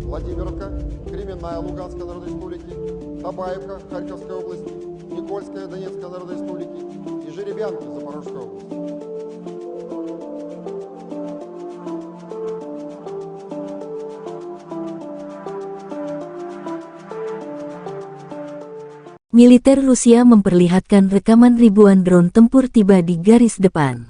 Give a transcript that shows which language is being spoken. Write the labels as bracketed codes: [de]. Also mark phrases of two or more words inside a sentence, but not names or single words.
[ru] Владимировка, Кременная Луганской Народной Республики, Табаевка Харьковской области, Никольская Донецкой Народной Республики и Жеребянки Запорожской области. [id] Militer Rusia memperlihatkan rekaman ribuan drone tempur tiba di garis depan.